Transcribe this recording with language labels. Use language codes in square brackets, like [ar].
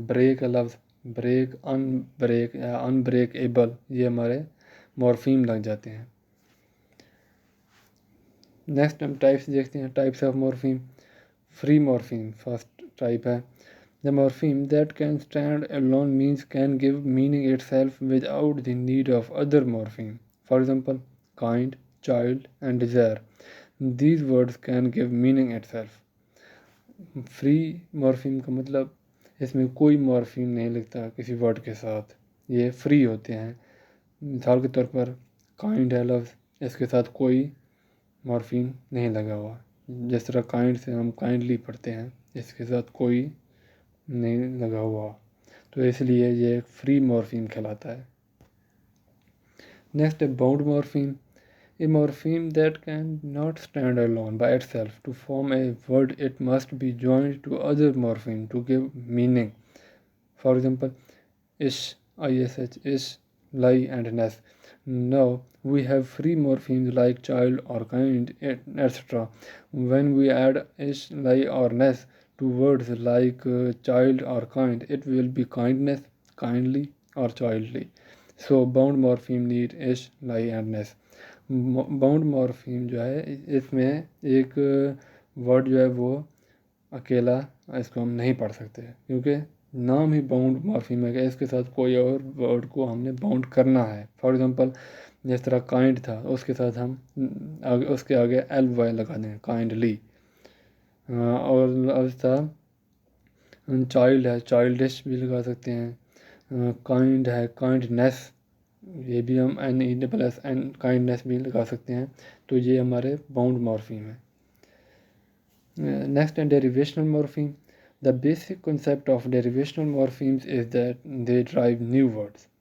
[ur] Break کا لفظ break, ان break able, یہ ہمارے مورفیم لگ جاتے ہیں. نیکسٹ ہم ٹائپس دیکھتے ہیں. Types of مورفیم. Free مورفیم first type ہے. [en] The morpheme that can stand alone means can give meaning itself without the need of other morpheme. For example, kind, child, and desire. These words can give meaning itself. [ur] Free مورفیم کا مطلب اس میں کوئی مورفیم نہیں لگتا کسی word کے ساتھ، یہ فری ہوتے ہیں. مثال کے طور پر کائنڈ ہے لفظ، اس کے ساتھ کوئی مورفیم نہیں لگا ہوا. جس طرح کائنڈ سے ہم کائنڈلی پڑھتے ہیں، اس کے ساتھ کوئی نہیں لگا ہوا، تو اس لیے یہ ایک فری مورفیم کہلاتا ہے. نیکسٹ ہے bound مورفیم. [en] A morpheme that cannot stand alone by itself to form a word, it must be joined to other morpheme to give meaning. For example, ish, ish, lie, and ness. Now we have free morphemes like child or kind, etc. When we add ish, lie, or ness to words like child or kind, it will be kindness, kindly, or childly. So bound morpheme need ish, lie, and ness. [ur] Bound مورفیم جو ہے اس میں ایک word جو ہے وہ اکیلا اس کو ہم نہیں پڑھ سکتے کیونکہ نام ہی باؤنڈ مورفیم ہے کہ اس کے ساتھ کوئی اور ورڈ کو ہم نے باؤنڈ کرنا ہے. فار ایگزامپل جس طرح کائنڈ تھا اس کے ساتھ ہم اس کے آگے ایل وائی لگا دیں کائنڈلی. اور لفظ تھا چائلڈ ہے، چائلڈش بھی لگا سکتے ہیں. کائنڈ ہے، کائنڈنیس، یہ بھی ہم این کائنڈنیس بھی لگا سکتے ہیں. تو یہ ہمارے باؤنڈ مورفیم ہے. نیکسٹ ہے ڈیریویشنل مورفیم. [en] The basic concept of derivational morphemes is that they derive new words.